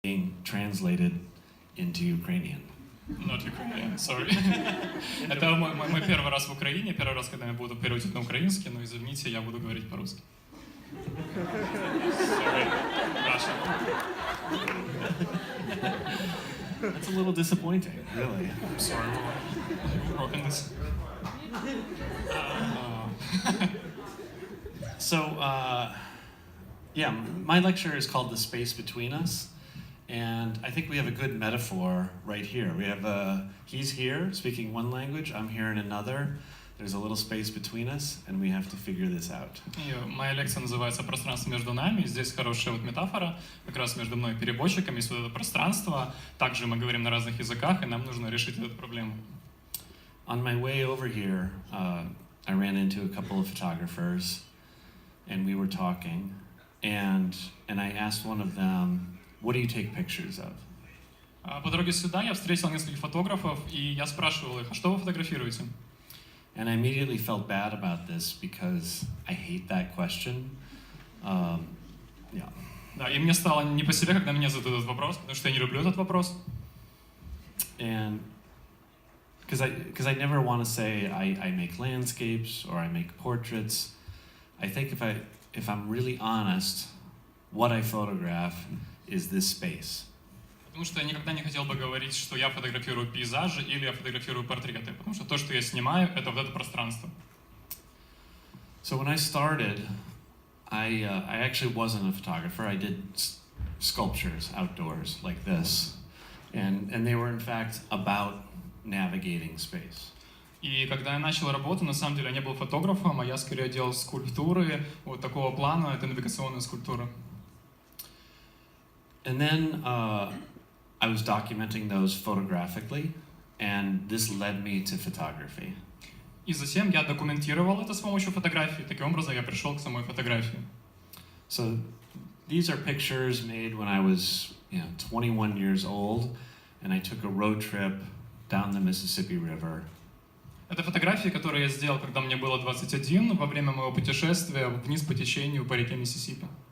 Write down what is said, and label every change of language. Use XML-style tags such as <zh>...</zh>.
<en>being translated into Ukrainian. Not Ukrainian, sorry.</en> <ru>Это мой первый раз в Украине, первый раз, когда я буду переводить на украинский, но извините, я буду говорить по-русски.</ru> <en>Sorry, Russian. That's a little disappointing, really. I'm sorry, we've broken this. So, yeah, my lecture is called The Space Between Us, and I think we have a good metaphor right here. We have, he's here speaking one language, I'm here in another. There's a little space between us, and we have to figure this out.</en> <ru>И моя лекция называется «Пространство между нами». Здесь хорошая вот метафора, как раз между мной и переводчиком есть вот это пространство. Также мы говорим на разных языках, и нам нужно решить эту проблему.</ru> <en>On my way over here, I ran into a couple of photographers, and we were talking, and I asked one of them, "What do you take pictures of?"</en> <ru>По дороге сюда я встретил нескольких фотографов, и я спрашивал их, а что вы фотографируете?</ru> <en>And I immediately felt bad about this because I hate that question. Yeah.</en> <ru>Да, и мне стало не по себе, когда меня задают этот вопрос, потому что я не люблю этот вопрос.</ru> <en>And because I never want to say I make landscapes or I make portraits. I think if I'm really honest, what I photograph is this space.</en> <ru>Потому что я никогда не хотел бы говорить, что я фотографирую пейзажи или я фотографирую портреты, потому что то, что я снимаю, это вот это пространство.</ru> <en>So when I started, I actually wasn't a photographer. I did sculptures outdoors like this, and they were in fact about navigating space.</en> <ru>И когда я начал работу, на самом деле я не был фотографом, а я скорее делал скульптуры вот такого плана, это навигационная скульптура.</ru> <en>And then I was documenting those photographically, and this led me to photography.</en> <ru>И затем я документировал это с помощью фотографий. Таким образом, я пришел к самой фотографии.</ru> <en>So these are pictures made when I was, 21 years old, and I took a road trip down the Mississippi River.</en> <ru>Это фотографии, которые я сделал, когда мне было 21, во время моего путешествия вниз по течению по реке Миссисипи.</ru>